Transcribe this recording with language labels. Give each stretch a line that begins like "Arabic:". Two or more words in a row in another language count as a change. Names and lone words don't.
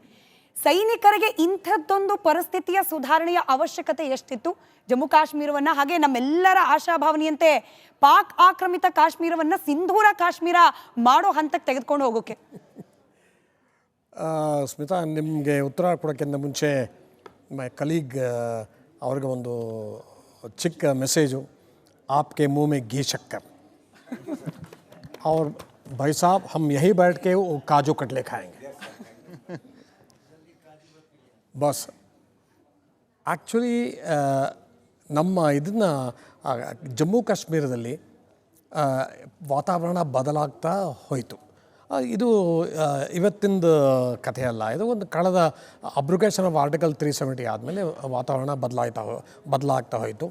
Kannada: ಸೈನಿಕರಿಗೆ ಇಂಥದ್ದೊಂದು ಪರಿಸ್ಥಿತಿಯ ಸುಧಾರಣೆಯ ಅವಶ್ಯಕತೆ ಎಷ್ಟಿತ್ತು ಜಮ್ಮು ಕಾಶ್ಮೀರವನ್ನು, ಹಾಗೆ ನಮ್ಮೆಲ್ಲರ ಆಶಾಭಾವನೆಯಂತೆ ಪಾಕ್ ಆಕ್ರಮಿತ ಕಾಶ್ಮೀರವನ್ನು ಸಿಂಧೂರ ಕಾಶ್ಮೀರ ಮಾಡೋ ಹಂತಕ್ಕೆ ತೆಗೆದುಕೊಂಡು ಹೋಗೋಕೆ? ಸ್ಮಿತಾ, ನಿಮಗೆ ಉತ್ತರ ಕೊಡೋಕ್ಕಿಂತ ಮುಂಚೆ
English: my colleague
Kannada: ಅವ್ರಿಗೆ ಒಂದು ಚಿಕ್ಕ ಮೆಸೇಜು.
Hindi: ಆಪ್ಕೆ मुंह में घी शक्कर और भाई साहब हम यही बैठ के वो काजू कटले खाएंगे ಬಸ್.
Kannada: ಆ್ಯಕ್ಚುಲಿ ನಮ್ಮ ಇದನ್ನು ಜಮ್ಮು ಕಾಶ್ಮೀರದಲ್ಲಿ ವಾತಾವರಣ ಬದಲಾಗ್ತಾ ಹೋಯಿತು. ಇದು ಇವತ್ತಿಂದ ಕಥೆಯಲ್ಲ, ಇದು ಒಂದು ಕಳೆದ
English: abrogation of Article 370
Kannada: ಆದಮೇಲೆ ವಾತಾವರಣ ಬದಲಾಗ್ತಾ ಹೋಯಿತು.